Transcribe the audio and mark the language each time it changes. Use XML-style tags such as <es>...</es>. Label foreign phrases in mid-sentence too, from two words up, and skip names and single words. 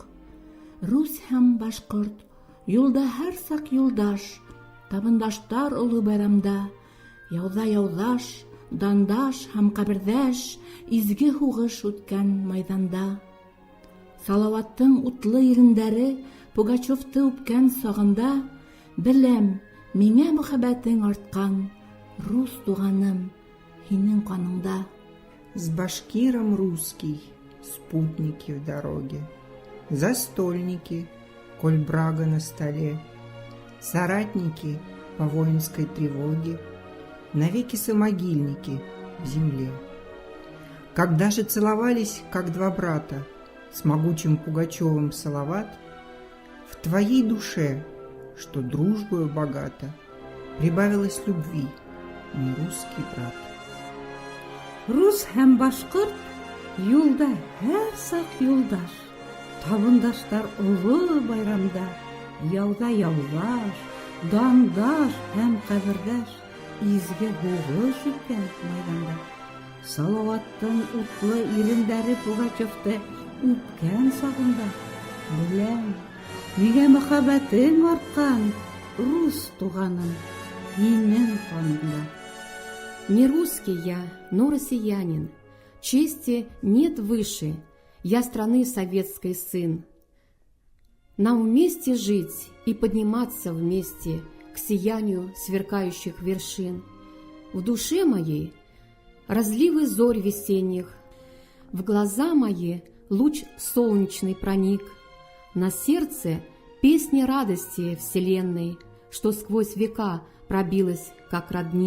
<ba>Рус һәм башкорт, юлда һәр сак юлдаш, табындаштар олы байрамда, яуда яудаш, дандаш һәм кабердәш, изге хугыш үткән майданда. Салаваттың утлы ирендәре Пугачевты үпкән сагында, беләм, миңа мөхәббәтең арткан, рус туганым, һинең каныңда.</ba> <ru>С башкиром русский, спутники в дороге, застольники, коль брага на столе, соратники по воинской тревоге, навеки самогильники в земле. Когда же целовались, как 2 брата, с могучим Пугачевым Салават, в твоей душе, что дружбою богата, прибавилось любви, не русский брат.</ru> <ba>Рус һәм башкорт юлда һәр сак юлдаш, табындаштар олы байрамда, яуда яудаш, дандаш һәм кабердәш, изге хугыш үткән майданда. Салаваттың утлы ирендәре Пугачевты үпкән сагында, беләм, миңа мөхәббәтең арткан, рус туганым, һинең каныңда.</ba> <ru>Не русский я, но россиянин. Чести нет выше, я страны советской сын. Нам вместе жить и подниматься вместе к сиянию сверкающих вершин. В душе моей разливы зорь весенних, в глаза мои луч солнечный проник, на сердце песни радости вселенной, что сквозь века пробилась, как родник.</ru>